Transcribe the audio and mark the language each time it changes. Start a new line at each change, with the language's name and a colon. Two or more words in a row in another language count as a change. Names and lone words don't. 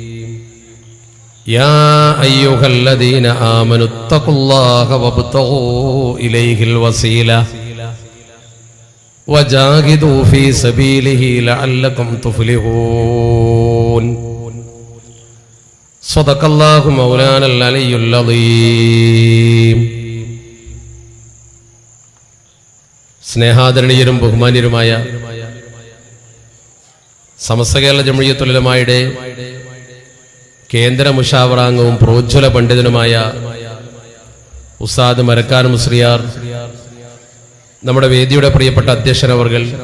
Arabic: يا أيها الذين آمنوا اتقوا الله وابتغوا إليه الوسيلة وجاهدوا في سبيله لعلكم تفلحون. صدق الله مولانا العلي العظيم.
Malayalam: സ്നേഹാദരണീയരും ബഹുമാന്യരുമായ സമസ്ത കേരള ജംഇയ്യത്തുൽ ഉലമായുടെ കേന്ദ്ര മുശാവറാംഗവും പ്രോജ്വല പണ്ഡിതനുമായ ഉസ്താദ് മരക്കാർ മുസ്ലിയാർ, നമ്മുടെ വേദിയുടെ പ്രിയപ്പെട്ട അധ്യക്ഷനവർകൾ,